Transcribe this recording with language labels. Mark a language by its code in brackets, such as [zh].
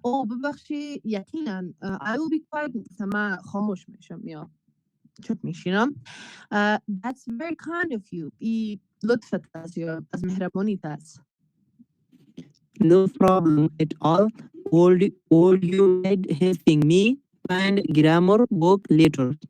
[fa] ببخشی یقینا [en] I will be quiet. [fa] ما خاموش میشم یا چوب میشینم. [en] That's very kind of you. [fa] ای لطفت است یا از مهربانیت است. [en] No problem at all. Would you mind helping me find grammar book later?